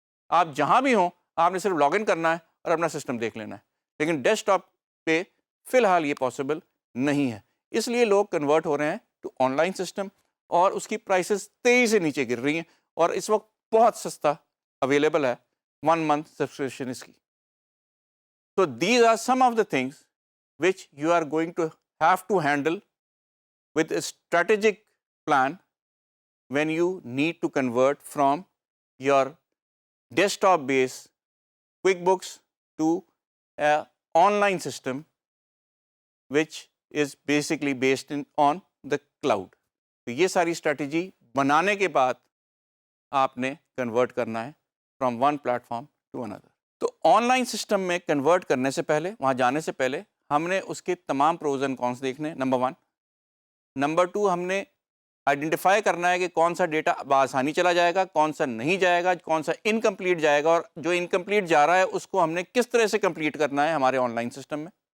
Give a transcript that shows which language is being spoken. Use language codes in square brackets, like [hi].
[ur] آپ جہاں بھی ہوں آپ نے صرف لاگ ان کرنا ہے اور اپنا سسٹم دیکھ لینا ہے. لیکن ڈیسک ٹاپ پہ فی الحال یہ پاسبل نہیں ہے. اس لیے لوگ کنورٹ ہو رہے ہیں ٹو آن لائن سسٹم اور اس کی پرائسز تیزی سے نیچے گر رہی ہیں. اور اس وقت بہت سستا اویلیبل ہے 1 month سبسکرپشن اس کی. [en] So these are some of the things which you are going to have to handle with a strategic plan when you need to convert from your desktop based QuickBooks to an online system which is basically based on the cloud. [ur] تو یہ ساری strategy بنانے کے بعد آپ نے convert کرنا ہے [en] From one platform to another. [ur] تو آن لائن سسٹم میں کنورٹ کرنے سے پہلے، وہاں جانے سے پہلے ہم نے اس کے تمام پروز اینڈ کونس دیکھنے. نمبر 1. نمبر 2 ہم نے آئیڈینٹیفائی کرنا ہے کہ کون سا ڈیٹا بآسانی چلا جائے گا، کون سا نہیں جائے گا، کون سا انکمپلیٹ جائے گا، اور جو انکمپلیٹ جا رہا ہے اس کو ہم نے کس طرح سے کمپلیٹ کرنا ہے ہمارے آن لائن سسٹم میں.